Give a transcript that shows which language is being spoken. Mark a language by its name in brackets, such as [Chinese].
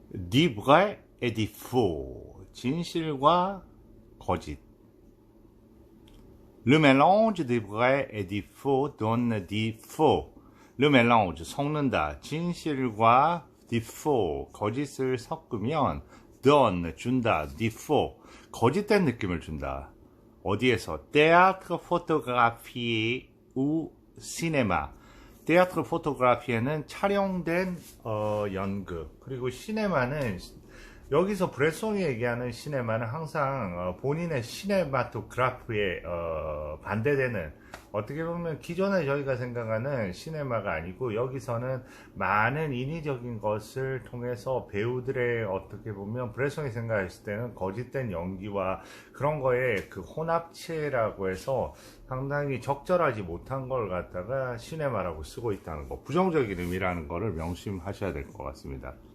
[French] Di vrai et di faux, [Korean] 진실과 거짓. [French] Le mélange des vrais et des faux donne des faux. Le mélange, [Korean] 섞는다. 진실과 [French] des faux, [Korean] 거짓을 섞으면 [French] donne, [Korean] 준다. [French] des faux, [Korean] 거짓된 느낌을 준다. 어디에서? [French] théâtre, photographie ou cinéma. théâtre, photographie [Korean] 는 촬영된 연극, 그리고 시네마는, 여기서 브레송이 얘기하는 시네마는 항상 본인의 시네마토그라프에 반대되는, 어떻게 보면 기존에 저희가 생각하는 시네마가 아니고, 여기서는 많은 인위적인 것을 통해서 배우들의, 어떻게 보면 브레송이 생각했을 때는 거짓된 연기와 그런 거에 그 혼합체라고 해서 상당히 적절하지 못한 걸 갖다가 시네마라고 쓰고 있다는 거, 부정적인 의미라는 거를 명심하셔야 될 것 같습니다.